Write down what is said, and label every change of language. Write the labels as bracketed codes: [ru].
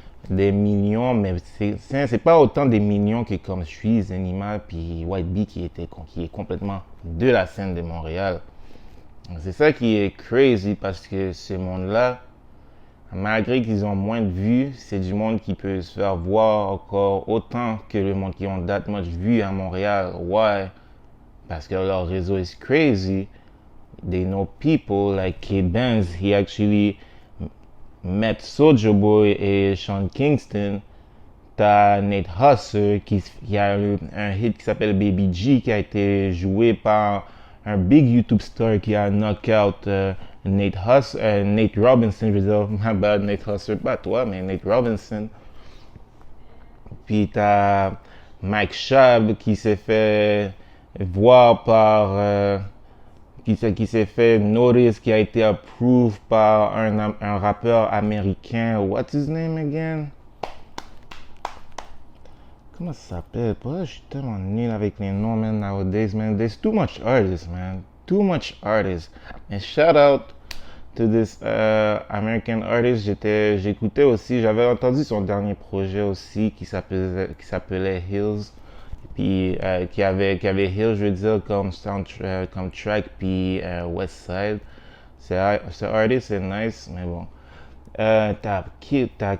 [fr] des millions, mais c'est pas autant des millions que comme je suis Zenima puis White Bee qui est complètement de la scène de Montréal. C'est ça qui est crazy parce que ce monde-là, malgré qu'ils ont moins de vues, c'est du monde qui peut se faire voir encore autant que le monde qui ont [en] that much [fr] vues à Montréal. Why? Parce que leur réseau [en] is crazy. They know people like Kid Benz. He actually met Soulja Boy et Sean Kingston. [fr] T'as Nate Husser qui a eu un hit qui s'appelle Baby G qui a été joué par un big YouTube star qui a knock out Nate Robinson, je veux dire, [en] my bad, [fr] Nate Husser, pas toi, mais Nate Robinson. Puis t'as Mike Schaub qui s'est fait voir par qui s'est fait notice, qui a été approved par un rappeur américain. [en] What's his name again? [fr] Comment ça s'appelle? Je suis tellement nul avec les noms, man, [en] nowadays, [fr] man. [en] There's too much artists, man. Too much artists. And shout out to this American artist. [fr] J'écoutais aussi, j'avais entendu son dernier projet aussi qui s'appelait Hills. Puis qui avait Hills, je veux dire, comme soundtrack, comme track, puis West Side. Ce artist c'est nice, mais bon. T'as Kill.